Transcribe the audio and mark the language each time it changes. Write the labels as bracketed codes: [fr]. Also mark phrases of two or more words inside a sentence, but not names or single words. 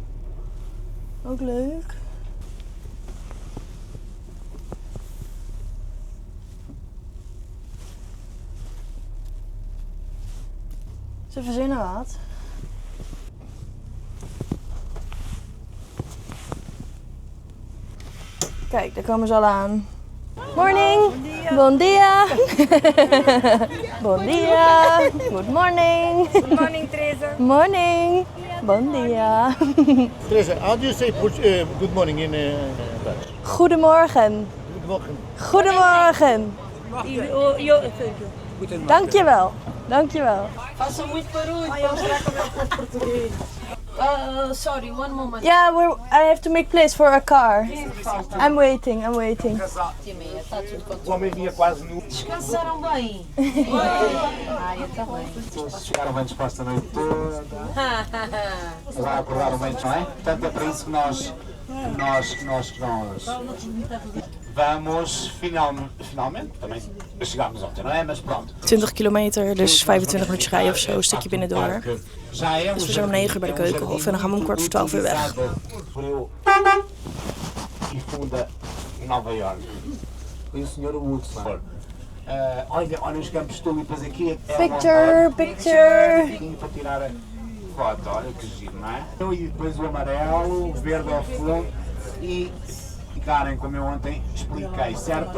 [nl] Ook leuk. Ze verzinnen wat. Kijk, daar komen ze al aan. [pt] Morning. Bon dia. Bon dia. [en] Good morning. Good morning, Teresa. [pt] Morning. Bon dia. [en] Teresa, how do you say good morning [nl] in Dutch? Goedemorgen. Goedemorgen. Goedemorgen. Dankjewel. Dankjewel. [pt] Faço muito barulho. Ai, vamos será que eu português? [en] Sorry, one moment. Yeah, I have to make place for a car. I'm waiting. [pt] O homem vinha quase nu. Descansaram bem. Chegaram bem dispostos a noite toda. Agora acordaram bem, não é? Portanto, é para isso que nós vamos finalmente, também chegámos ontem, não é? Mas pronto. [nl] 20 kilometer, dus 25 minuutjes rijden of zo, een stukje binnendoor. Dus we zijn om 9 uur bij de Keukenhof en dan gaan we om 11:15 weer weg. [pt] E funda em Nova York. Foi o Sr. Woodford. Olha os campos de tulipas aqui. Picture. Para tirar a foto, olha que giro, não é? E depois o amarelo, o verde ao fundo e ficarem como eu ontem expliquei, certo?